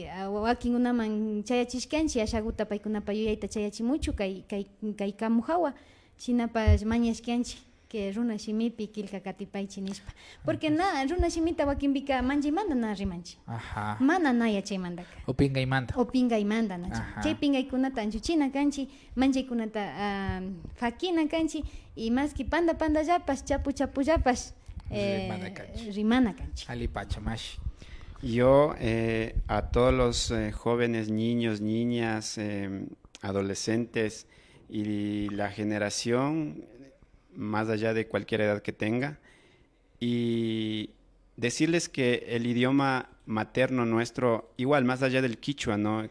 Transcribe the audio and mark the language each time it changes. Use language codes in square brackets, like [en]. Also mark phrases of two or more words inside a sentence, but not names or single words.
[qu] wakinkunaman chayachishkanchik ashakuta paykunapa yuyayta chayachimuchu kay kamu hawa shinapash mañashkanchik que runa shimipi kilka katipaychi nishpa porque runa shimita wakinpika manchaymanta na rimanchik mana na yachaymantaka opinkaymanta nachu chay pinkaykunata anchuchina kanchik manchaykunata fakina kanchik y maski pandallapash chapullapash rimana kanchik ali pachamashi. [es] Yo a todos los jóvenes, niños, niñas, adolescentes y la generación más allá de cualquier edad que tenga, y decirles que el idioma materno nuestro, igual más allá del quichua, ¿no?